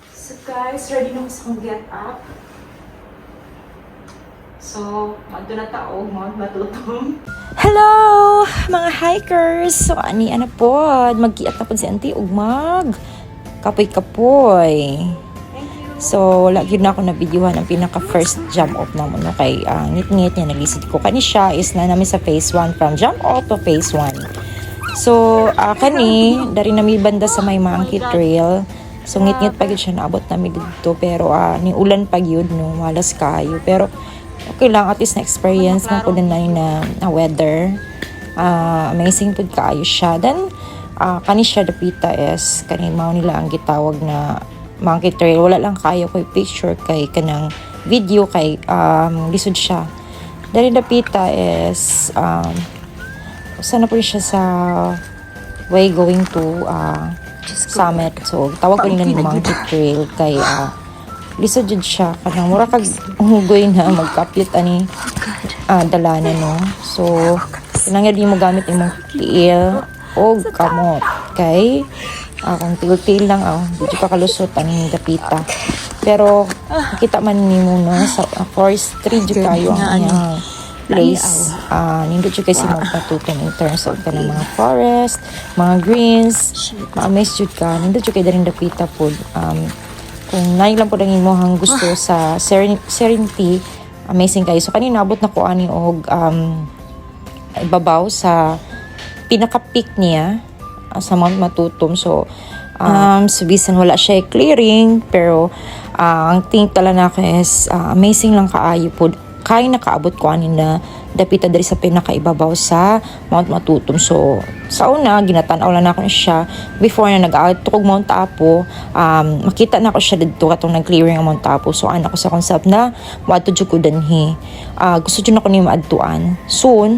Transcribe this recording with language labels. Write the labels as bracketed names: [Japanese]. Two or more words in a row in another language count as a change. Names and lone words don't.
[Cebuano] So guys, ready na ko sa kong [English] get up. [Cebuano] So, madto na tao, Mount Matutom. Hello mga hikers! So ani po, mag-giat na po si Auntie ug mag kapoy-kapoy. So wala gyud na ako na videohan ang pinaka [English] first jump off [Cebuano] na mo no kay ngit-ngit niya naglisid ko kani siya is na namin sa phase 1 [English] from jump off to phase 1. [Cebuano] So kani dari nami banda sa may Monkey Trail. So ngit-ngit pa gyud siya naabot nami didto pero ni ulan pa gyud no malas kayo pero okay lang, [English] at least [Cebuano] na-experience mo po din na weather. Amazing po kaayo siya. Then, kani siya dapita is, kani mao nila ang gitawag na Monkey Trail. Wala lang kayo ko picture kay kanang video kay lisod siya. Dari dapita is, sana po siya sa [English] way going to summit. [Cebuano] So, tawag ko nila ng Monkey Trail kay lisod jud siya kanang mura kag hugoy na magkaplit ani dalanan no. So kinahanglan di mo gamit imong tiil o kamot kay kung tiil lang di pa kalusot ani dapita. Pero nakita man nimo no sa forestry jud kayo ang iyang place. Nindot jud kay si magpatuton [English] in terms of [Cebuano] kanang mga forest, mga greens, ma-amaze jud ka. Nindot jud kay daring dapita pod. Kung nain lang po lang imohang gusto sa Serenity, amazing kayo. So, kanina abot na ko ani og ibabaw sa pinaka-peak niya sa Mount Matutom. So, bisan wala siya clearing, pero ang tingin tala na ko is amazing lang kaayo po. Kaya nakaabot ko ani na dapita dari sa pinakaibabaw sa Mount Matutom. So, sa una, ginatanaw lang ako siya. Before na nag-out kog Mount Apo, makita na ako siya dito katong nag-clearing ang Mount Apo. So, ana ko sa concept na maadto jud ko danhi. Gusto jud ako ni maadtuan soon.